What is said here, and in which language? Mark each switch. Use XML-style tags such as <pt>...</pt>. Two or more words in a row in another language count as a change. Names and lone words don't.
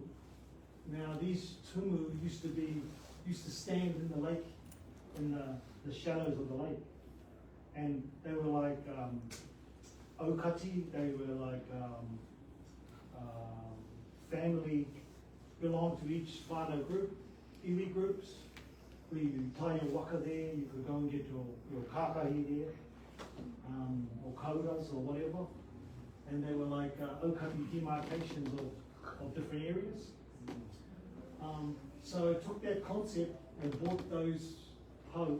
<en>Now these tumu used to stand in the lake, in the shallows of the lake, and they were like aukati, they were like family, belonged to each whānau group, iwi groups. Where you tie your waka there, you could go and get your kākahi there, or kauras or whatever. And they were like aukati demarcations of different areas. So I took that concept and bought those po.</en>